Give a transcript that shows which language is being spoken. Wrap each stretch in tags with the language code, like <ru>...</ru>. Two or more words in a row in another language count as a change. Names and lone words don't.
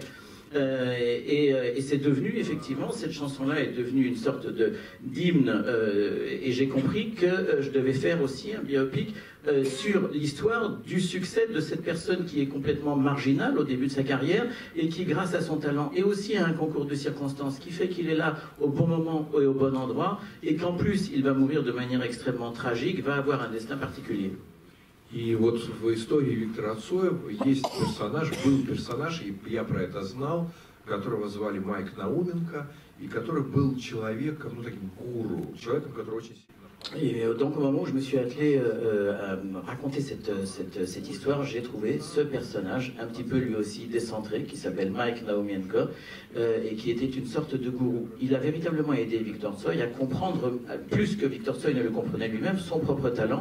<fr>Et c'est devenu, effectivement, cette chanson-là est devenue une sorte d'hymne, et j'ai compris que je devais faire aussi un biopic sur l'histoire du succès de cette personne qui est complètement marginale au début de sa carrière et qui, grâce à son talent et aussi à un concours de circonstances qui fait qu'il est là au bon moment et au bon endroit, et qu'en plus il va mourir de manière extrêmement tragique, va avoir un destin particulier.</fr> <ru>И вот в истории Виктора Цоя есть персонаж, был персонаж, и я про это знал, которого звали Майк Науменко, и который был человеком, ну таким гуру, человеком, который очень сильно...</ru> <fr>Et donc au moment où je me suis attelé à raconter cette histoire, j'ai trouvé ce personnage, un petit peu lui aussi décentré, qui s'appelle Mike Naumenko, et qui était une sorte de gourou. Il a véritablement aidé Victor Tsoi à comprendre, plus que Victor Tsoi ne le comprenait lui-même, son propre talent.</fr>